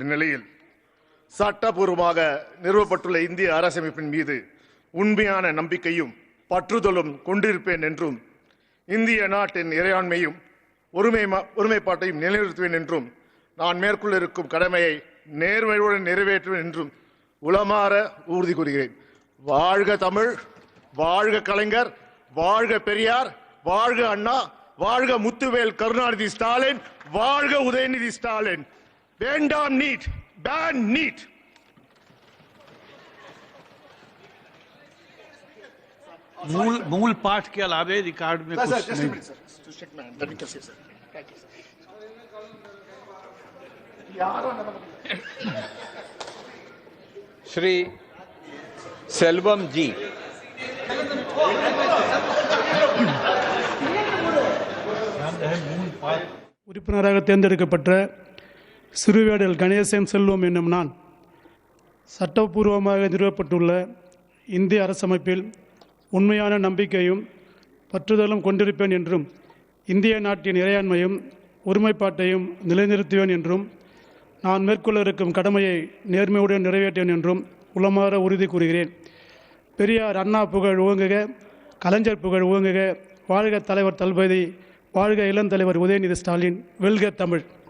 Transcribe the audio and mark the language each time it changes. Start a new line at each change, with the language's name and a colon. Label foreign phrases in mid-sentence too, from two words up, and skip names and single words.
Tamil: நிலையில் சட்டபூர்வமாக நிறுவப்பட்டுள்ள இந்திய அரசமைப்பின் மீது உண்மையான நம்பிக்கையும் பற்றுதலும் கொண்டிருப்பேன் என்றும் இந்திய நாட்டின் இறையாண்மையும் ஒருமைப்பாட்டையும் நிலைநிறுத்துவேன் என்றும் நான் மேற்கொள்ள இருக்கும் கடமையை நேர்மையுடன் நிறைவேற்றுவேன் என்றும் உளமாற உறுதி கூறுகிறேன். வாழ்க தமிழ், வாழ்க கலைஞர், வாழ்க பெரியார், வாழ்க அண்ணா, வாழ்க முத்துவேல் கருணாநிதி ஸ்டாலின், வாழ்க உதயநிதி ஸ்டாலின். வேண்டாம் நீட், பேன் நீட்.
Hindi: मूल पाठ के अलावे रिकॉर्ड में कुछ नहीं। श्री सेल्वम जी,
Tamil: உறுப்பினராக தேர்ந்தெடுக்கப்பட்ட சிறுவேடல் கணேசன் செல்வம் என்னும் நான் சட்டப்பூர்வமாக நிறுவப்பட்டுள்ள இந்திய அரசமைப்பில் உண்மையான நம்பிக்கையும் பற்றுதலும் கொண்டிருப்பேன் என்றும் இந்திய நாட்டின் இறையாண்மையும் ஒருமைப்பாட்டையும் நிலைநிறுத்துவேன் என்றும் நான் மேற்கொள்ள இருக்கும் கடமையை நேர்மையுடன் நிறைவேற்றேன் என்றும் உளமாற உறுதி கூறுகிறேன். பெரியார் அண்ணா புகழ் ஓங்குக, கலைஞர் புகழ் ஓங்குக, வாழ்க தலைவர் தளபதி, வாழ்க இளந்தலைவர் உதயநிதி ஸ்டாலின், வெல்க தமிழ்.